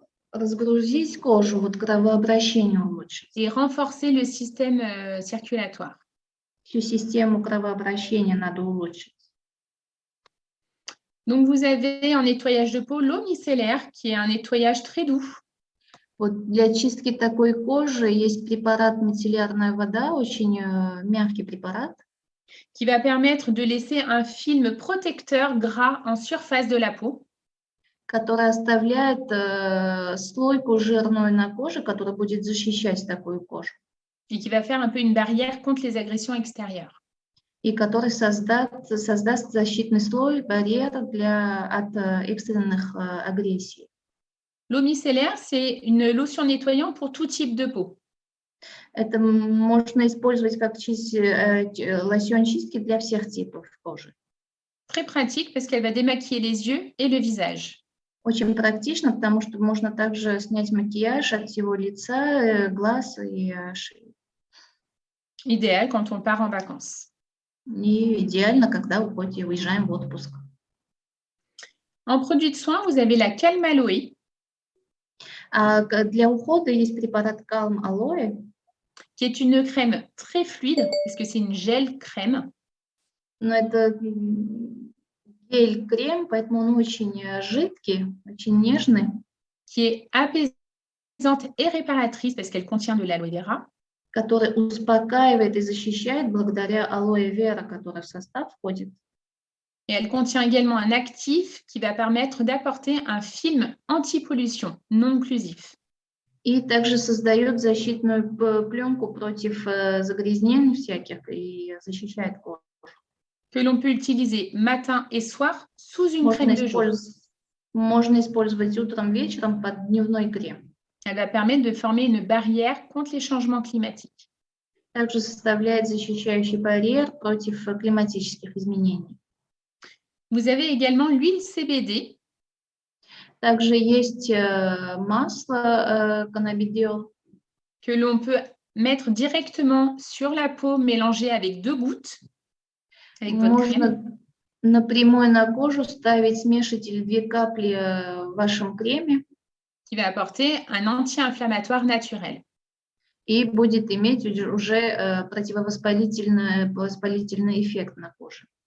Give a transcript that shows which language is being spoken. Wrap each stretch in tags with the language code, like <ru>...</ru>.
<ru>Разгрузить кожу, вот кровообращение улучшить.</ru> <fr>et renforcer le système circulatoire.</fr> <ru>Всю систему кровообращения надо улучшить.</ru> <fr>Donc, vous avez en nettoyage de peau l'eau micellaire, qui est un nettoyage très doux.</fr> <ru>Вот для чистки такой кожи есть препарат мицеллярная вода, очень мягкий препарат,</ru> <fr>qui va permettre de laisser un film protecteur gras en surface de la peau.</fr> <ru>который оставляет слойку жирную на коже, которая будет защищать такую кожу.</ru> <fr>Et qui va faire un peu une barrière contre les agressions extérieures.</fr> <ru>И который создаст защитный слой, барьер от экстренных агрессий.</ru> <fr>L'eau micellaire, c'est une lotion nettoyante pour tout type de peau.</fr> <ru>Это можно использовать как лосьон чистки для всех типов кожи.</ru> <fr>Très pratique parce qu'elle va démaquiller les yeux et le visage.</fr> <ru>Очень практично, потому что можно также снять макияж от всего лица, глаз и шеи.</ru> <fr>Idéal quand on part en vacances.</fr> <ru>И идеально, когда уезжаем в отпуск.</ru> <fr>En produit de soin, vous avez la Calm Aloe,</fr> <ru>А для ухода есть препарат Calm Aloe,</ru> <fr>qui est une crème très fluide, parce que c'est une gel crème,</fr> <ru>но это гель-крем, поэтому он очень жидкий, очень нежный,</ru> <fr>qui est apaisante et réparatrice, parce qu'elle contient de l'aloe vera,</fr> <ru>который успокаивает и защищает благодаря алоэ вера, которая в состав входит.</ru> <fr>et elle contient également un actif qui va permettre d'apporter un film anti-pollution non occlusif.</fr> <ru>И также создает защитную пленку против загрязнений всяких и защищает кожу.</ru> <fr>Que l'on peut utiliser matin et soir sous une crème de jour.</fr> <ru>Можно использовать утром, вечером под дневной крем.</ru> <fr>Elle va permettre de former une barrière contre les changements climatiques.</fr> <ru>Также составляет защищающий барьер против климатических изменений.</ru> <fr>Vous avez également l'huile CBD.</fr> <ru>Также есть масло каннабидиол,</ru> <fr>que l'on peut mettre directement sur la peau mélangée avec 2 gouttes. Avec votre crème.</fr> <ru>Можно напрямую на кожу ставить, смешивать 2 капли в вашем креме.</ru> <fr>Qui va apporter un anti-inflammatoire naturel.</fr> <ru>И будет иметь уже противовоспалительный эффект на коже.</ru>